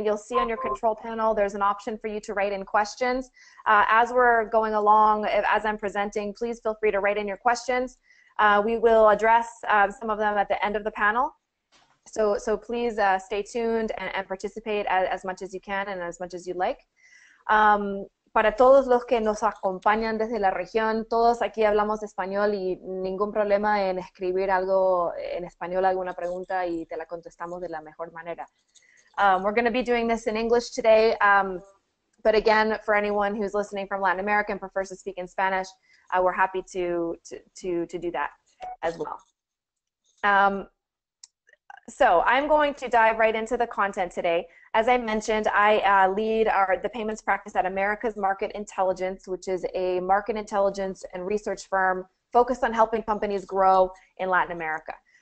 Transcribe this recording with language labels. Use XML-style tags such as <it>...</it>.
<en>You'll see on your control panel there's an option for you to write in questions. As we're going along, as I'm presenting, please feel free to write in your questions. We will address some of them at the end of the panel. So please stay tuned and participate as much as you can and as much as you'd like.</en> <es>Para todos los que nos acompañan desde la región, todos aquí hablamos español y ningún problema en escribir algo en español, alguna pregunta, y te la contestamos de la mejor manera.</es> <en>We're going to be doing this in English today, but again, for anyone who's listening from Latin America and prefers to speak in Spanish, we're happy to do that as well. So I'm going to dive right into the content today. As I mentioned, I lead the payments practice at America's Market Intelligence, which is a market intelligence and research firm focused on helping companies grow in Latin America.</en>